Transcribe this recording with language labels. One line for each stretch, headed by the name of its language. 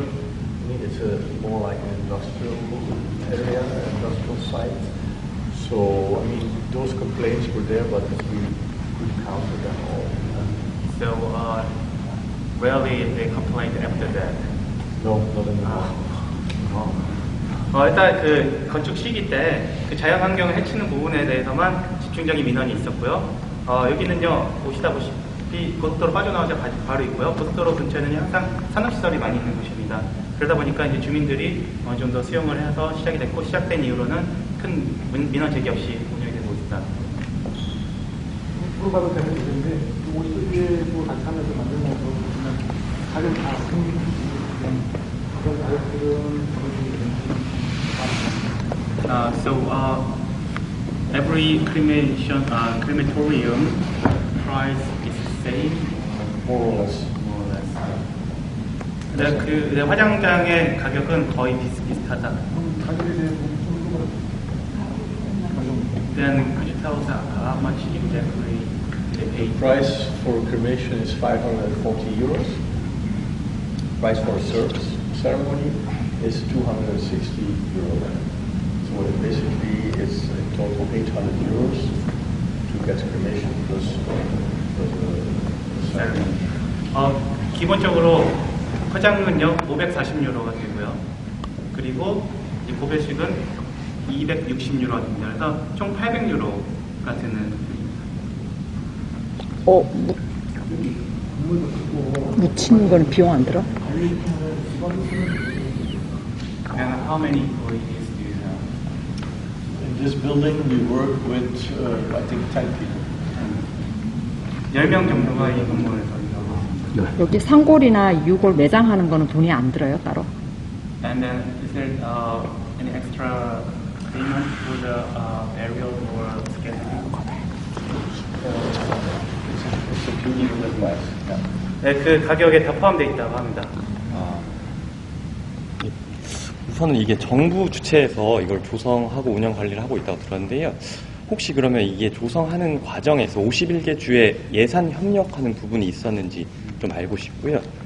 English: I mean, it's more like an industrial area, an industrial site. So, I mean, those complaints were there, but we couldn't counter them all. So, rarely they complained after that. No, not anymore.
Korean: 일단 그 건축 시기 때 그 자연 환경을 해치는 부분에 대해서만 집중적인 민원이 있었고요. 여기는요, 보시다시피 고속도로 빠져나오자 바로 있고요. 고속도로 근처에는 항상 산업시설이 많이 있는 곳입니다. 그러다 보니까 이제 주민들이 어느 정도 수용을 해서 시작이 됐고, 시작된 이후로는 큰 민원 제기 없이 운영이 되고 있습니다. 물어봐도 되는 문제인데, 50개도 같이 하면서 만든 거고, 보시면 가격 다
English: Every crematorium price is the same. More or less. More or less.
Korean: 네, 화장장의 가격은 거의 비슷하다.
English: Then could you tell us how much exactly they pay? Price for cremation is 540 euros. Price for a service ceremony is 260 euros. So it basically is in total 800 euros to get cremation plus the ceremony.
Korean: 기본적으로 화장은요 540유로가 되고요. 그리고 이 고별식은 260유로가 됩니다. 그래서 총 800유로가 되는. 묻히는 거는 비용 안 들어?
English: And how many employees do you have? In this building we work with I think 10 people.
Korean: 10명 정도가 이 건물에서 일하고 있습니다. 여기 상골이나 유골 매장하는 거는 돈이 안 들어요 따로?
English: And then is there any extra payment for the burial or scheduling? It's included in the price. Yeah.
Korean: 네, 그 가격에 다 포함되어 있다고 합니다. 우선은 이게 정부 주체에서 이걸 조성하고 운영 관리를 하고 있다고 들었는데요. 혹시 그러면 이게 조성하는 과정에서 51개 주에 예산 협력하는 부분이 있었는지 좀 알고 싶고요.